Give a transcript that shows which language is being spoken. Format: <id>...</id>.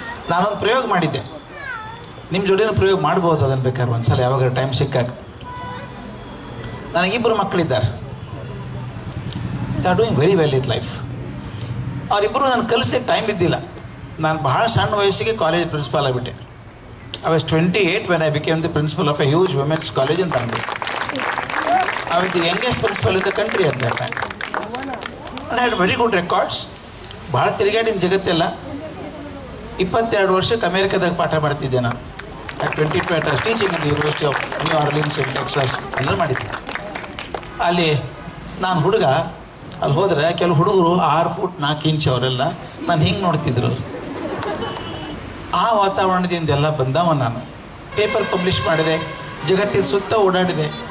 <kn>ನಾನೊಂದು ಪ್ರಯೋಗ ಮಾಡಿದ್ದೆ, ನಿಮ್ಮ ಜೋಡಿನ ಪ್ರಯೋಗ ಮಾಡ್ಬೋದು ಅದನ್ನು ಬೇಕಾದ್ರೆ ಒಂದ್ಸಲ ಯಾವಾಗ ಟೈಮ್ ಸಿಕ್ಕಾಗ. ನನಗಿಬ್ಬರು ಮಕ್ಕಳಿದ್ದಾರೆ,</kn> <en>They are doing very well in life.</en> <kn>ಅವರಿಬ್ಬರು ನಾನು ಕಲಿಸಲಿಕ್ಕೆ ಟೈಮ್ ಇದ್ದಿಲ್ಲ. ನಾನು ಬಹಳ ಸಣ್ಣ ವಯಸ್ಸಿಗೆ college principal ಆಗಿಬಿಟ್ಟೆ.</kn> <en>I was 28 when I became the principal of a huge women's college in Bangalore. I was the youngest principal in the country at that time. And I had very good records.</en> <kn>ಭಾಳ ತಿರುಗಾಡಿನ ಜಗತ್ತೆಲ್ಲ. 22 ವರ್ಷಕ್ಕೆ ಅಮೇರಿಕಾದಾಗ ಪಾಠ ಮಾಡ್ತಿದ್ದೆ ನಾನು.</kn> <en>at 22 I was teaching in the University of New Orleans in Texas.</en> <kn>ಎಲ್ಲ ಮಾಡಿದ್ದೆ. ಅಲ್ಲಿ ನಾನು ಹುಡುಗ, ಅಲ್ಲಿ ಹೋದರೆ ಕೆಲವು ಹುಡುಗರು 6 ಫೂಟ್ 4 ಇಂಚ್ ಅವರೆಲ್ಲ ನಾನು ಹಿಂಗೆ ನೋಡ್ತಿದ್ರು. ಆ ವಾತಾವರಣದಿಂದ ಎಲ್ಲ ಬಂದವ ನಾನು. ಪೇಪರ್ ಪಬ್ಲಿಷ್ ಮಾಡಿದೆ, ಜಗತ್ತಿನ ಸುತ್ತ ಓಡಾಡಿದೆ.</kn>